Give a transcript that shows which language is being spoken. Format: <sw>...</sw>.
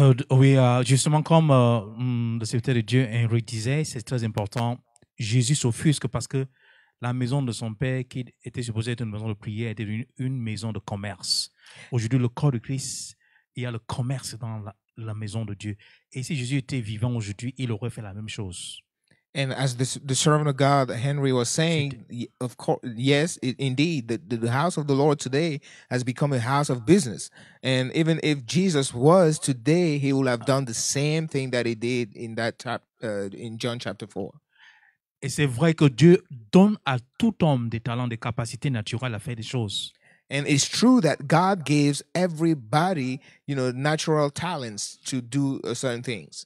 <fr>Oui, justement, comme le serviteur de Dieu, Henry, disait, c'est très important. Jésus s'offusque parce que la maison de son père, qui était supposée être une maison de prière, était devenue une maison de commerce. Aujourd'hui, le corps de Christ, il y a le commerce dans la maison de Dieu. Et si Jésus était vivant aujourd'hui, il aurait fait la même chose.</fr> <en>And as the servant of God, Henry, was saying, of course, yes, indeed, the house of the Lord today has become a house of business. And even if Jesus was today, he would have done the same thing that he did in that in John chapter 4.</en> <fr>Et c'est vrai que Dieu donne à tout homme des talents, des capacités naturelles à faire des choses.</fr> <en>And it's true that God gives everybody, natural talents to do certain things.</en>